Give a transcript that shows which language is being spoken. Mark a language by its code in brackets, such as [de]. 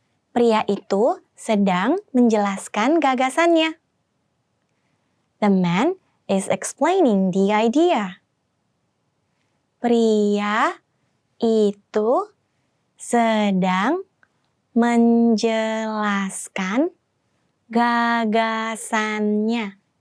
[id] Pria itu sedang menjelaskan gagasannya. [en] The man is explaining the idea. [id] Pria itu sedang menjelaskan gagasannya.